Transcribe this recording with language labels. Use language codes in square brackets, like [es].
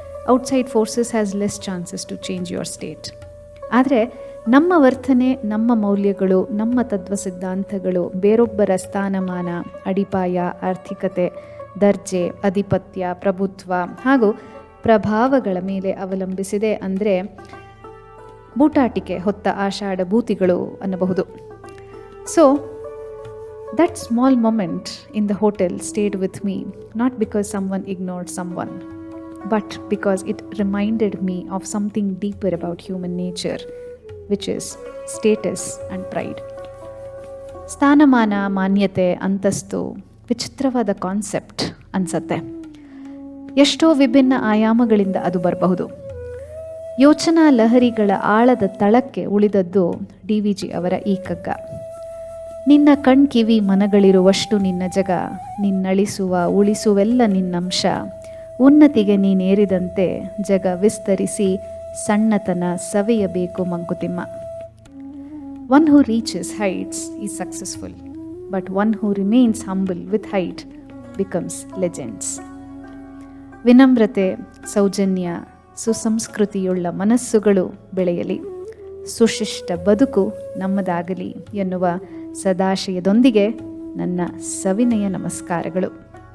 [en] Outside forces has less chances to change your state. [kn] ಆದರೆ ನಮ್ಮ ವರ್ತನೆ, ನಮ್ಮ ಮೌಲ್ಯಗಳು, ನಮ್ಮ ತತ್ವ ಸಿದ್ಧಾಂತಗಳು ಬೇರೊಬ್ಬರ ಸ್ಥಾನಮಾನ, ಅಡಿಪಾಯ, ಆರ್ಥಿಕತೆ, ದರ್ಜೆ, ಅಧಿಪತ್ಯ, ಪ್ರಭುತ್ವ ಹಾಗೂ ಪ್ರಭಾವಗಳ ಮೇಲೆ ಅವಲಂಬಿಸಿದೆ ಅಂದರೆ ಬೂಟಾಟಿಕೆ ಹೊತ್ತ ಆಷಾಢ ಭೂತಿಗಳು ಅನ್ನಬಹುದು. [en] So that small moment in the hotel stayed with me, not because someone ignored someone, but because it reminded me of something deeper about human nature, which is status and pride. [kn] ಸ್ಥಾನಮಾನ, ಮಾನ್ಯತೆ, ಅಂತಸ್ತು ವಿಚಿತ್ರವಾದ concept ಅನ್ಸತ್ತೆ. ಎಷ್ಟೋ ವಿಭಿನ್ನ ಆಯಾಮಗಳಿಂದ ಅದು ಬರಬಹುದು. ಯೋಚನಾ ಲಹರಿಗಳ ಆಳದ ತಳಕ್ಕೆ ಉಳಿದದ್ದು DVG ಅವರ ಈ ಕಗ್ಗ. ನಿನ್ನ ಕಣ್ಕಿವಿ ಮನಗಳಿರುವಷ್ಟು ನಿನ್ನ ಜಗ, ನಿನ್ನಳಿಸುವ ಉಳಿಸುವೆಲ್ಲ ನಿನ್ನಂಶ, ಉನ್ನತಿಗೆ ನೀನೇರಿದಂತೆ ಜಗ ವಿಸ್ತರಿಸಿ ಸಣ್ಣತನ ಸವೆಯಬೇಕು Mankutimma. [en] One who reaches heights is successful, but one who remains humble with height becomes legends. [kn] ವಿನಮ್ರತೆ, Soujanya, ಸುಸಂಸ್ಕೃತಿಯುಳ್ಳ ಮನಸ್ಸುಗಳು ಬೆಳೆಯಲಿ, ಸುಶಿಷ್ಟ ಬದುಕು ನಮ್ಮದಾಗಲಿ ಎನ್ನುವ ಸದಾಶಯದೊಂದಿಗೆ ನನ್ನ ಸವಿನಯ ನಮಸ್ಕಾರಗಳು.